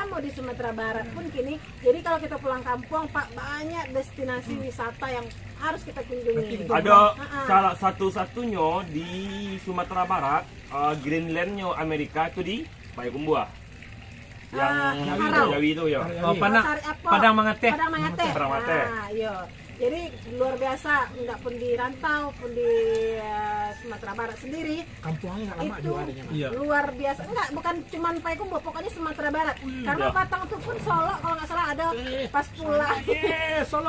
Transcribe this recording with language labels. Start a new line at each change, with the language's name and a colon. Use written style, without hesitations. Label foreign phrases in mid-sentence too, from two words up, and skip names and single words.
Indonesian: Sama di Sumatera Barat pun kini. Jadi kalau kita pulang kampung Pak banyak destinasi wisata yang harus kita kunjungi. Ada Ha-ha. salah satu-satunya di Sumatera Barat, Greenlandnya Amerika itu di Payakumbuh. Yang Arau. Jawi itu ya. Oh, Padang Sari Apo. Padang Mangate. Padang Mangate. Padang Mangate. Nah, iya. Jadi luar biasa, enggak pun di rantau pun di Sumatera Barat sendiri. Kampungnya nggak lama Itu juga adanya. Iya. luar biasa, enggak bukan cuman Payakumbuh, pokoknya Sumatera Barat. Karena Ya. Batang itu pun Solo kalau nggak salah ada pas pulang. Solo.